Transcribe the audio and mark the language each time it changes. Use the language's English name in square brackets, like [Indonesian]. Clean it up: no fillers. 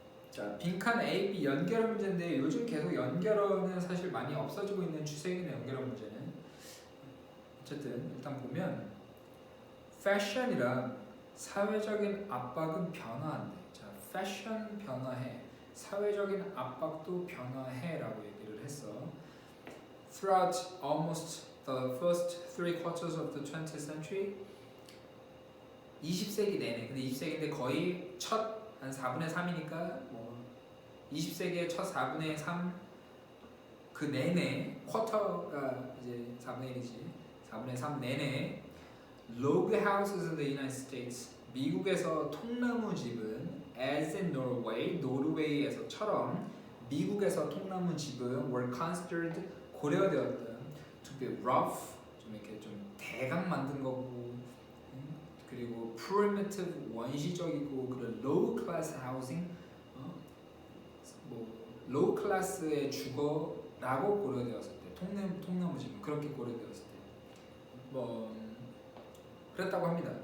[Korean] 자, 빈칸 A, B 연결어 문제인데 요즘 계속 연결어는 사실 많이 없어지고 있는 추세이긴 연결어 문제는. 어쨌든 일단 보면 fashion이랑 사회적인 압박은 변화한대. 자, 패션 변화해. 사회적인 압박도 변화해라고 얘기를 했어. [English] Throughout almost the first 3/4 of the 20th century, 20세기 내내. [Korean] 근데 20세기인데 거의 첫 한 4분의 3이니까 뭐 20세기의 첫 4분의 3 그 내내 쿼터가 이제 4분의 1이지. 4분의 3 내내 [English] log houses in the United States, [Korean] 미국에서 통나무 집은 [English] as in Norway, [Korean] 노르웨이에서처럼 미국에서 통나무 집은 [English] were considered, [Korean] 고려되었다. [English] to be rough, [Korean] 좀 이렇게 좀 대강 만든 거고, 그리고 primitive, 원시적이고, 그리고 [English] low class housing, [Korean] 뭐 low class의 주거라고 고려되었을 때, 통나무 집은 그렇게 고려되었을 때, 뭐 그랬다고 합니다.